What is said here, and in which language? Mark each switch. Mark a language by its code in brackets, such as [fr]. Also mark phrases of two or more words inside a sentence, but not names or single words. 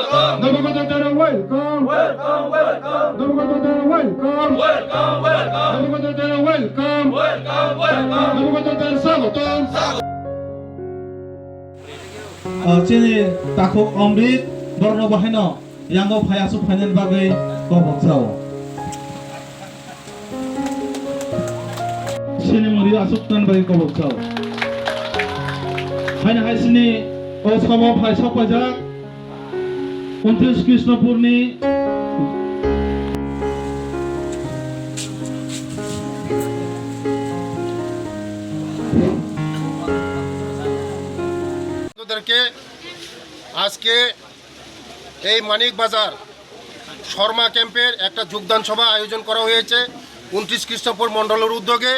[bn] নবগতদের ওয়েলকাম, নবগতদের ওয়েলকাম, নবগতদের ওয়েলকাম, নবগতদের স্বাগতম। [trp] Chini takuk omrit borno bahino yang go phaya su phanen bagai ko boksao. Chini muri asuk tan bagai ko boksao. Haina hai sini o samo phai sok pajak 29 Krishnapurni [bn] আজকে এই মানিক বাজার শর্মা ক্যাম্পের একটা যোগদান সভা আয়োজন করা হয়েছে 29 কৃষ্ণপুর মণ্ডলের উদ্যোগে।